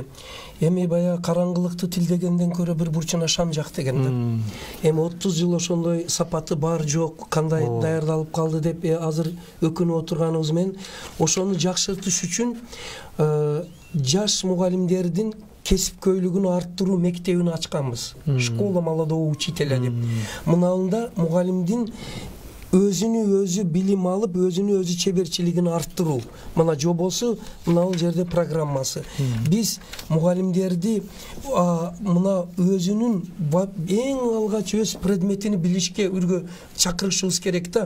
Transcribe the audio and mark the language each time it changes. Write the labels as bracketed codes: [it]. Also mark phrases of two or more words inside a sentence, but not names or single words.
[ky] Эми баягы караңгылыкты тилдегенден көрө бир бурчуна шам жак деген да. Эми 30 жыл ошондой сапаты бар жок, кандай даярдалып калды деп азыр өкүнүп отурганыбыз менен ошону жакшыртыш үчүн жаш мугалимдердин кесипкөйлүгүн арттыруу мектебин ачканбыз. [ru] Школа молодого учителя деп. [ky] Муналында мугалимдин өзүнү өзү билим алып, өзүнү өзү чеберчилигин арттыруу. Мына жобосу, мына бул жерде программасы. Биз мугалимдерди мына өзүнүн эң алгач өз предметини билишке чакырышыбыз керек да.